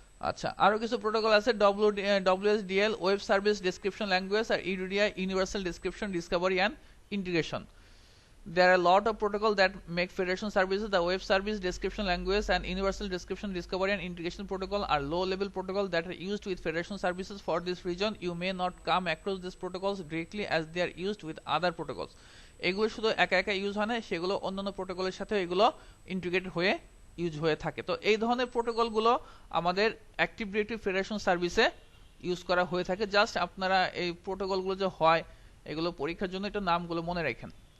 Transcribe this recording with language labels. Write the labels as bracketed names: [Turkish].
[Bangla] আচ্ছা, আরো কিছু প্রোটোকল আছে, WSDL web service description language আর UDI universal description Discovery and integration. [English] There are a lot of protocols that make federation services. The web service description language and universal description discovery and integration protocol are low-level protocols that are used with federation services. For this reason, you may not come across these protocols directly as they are used with other protocols. [Bangla] এগুলো শুধু একা একা use হয় না, সেগুলো অন্যান্য প্রোটোকলের সাথে এগুলো ইন্টিগ্রেট হয়ে ইউজ হয়ে থাকে। তো এই ধরনের প্রোটোকলগুলো আমাদের অ্যাক্টিভ ডিরেক্টরি ফেডারেশন সার্ভিসে ইউজ করা হয়ে থাকে। জাস্ট আপনারা এই প্রোটোকলগুলো যে হয় এগুলো পরীক্ষার জন্য একটু নামগুলো মনে রাখেন।